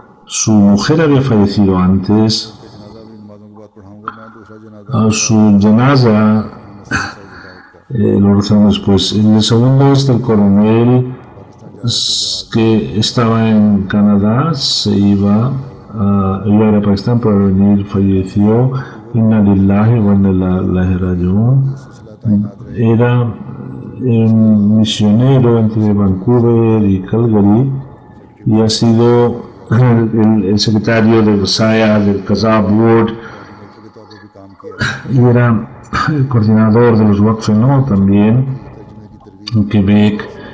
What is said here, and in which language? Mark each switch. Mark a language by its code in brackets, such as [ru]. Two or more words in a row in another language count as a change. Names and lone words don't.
[es] su mujer había fallecido antes. Su janaza lo rezamos después. El segundo es del coronel que estaba en Canadá, iba a ir a Pakistán para venir, falleció. [ar] إنا لله وإنا إليه راجعون. [es] Era un misionero entre Vancouver y Calgary y ha sido el secretario del SAIA, del Kazaa Board, y era el coordinador de los Waqf No también en Quebec.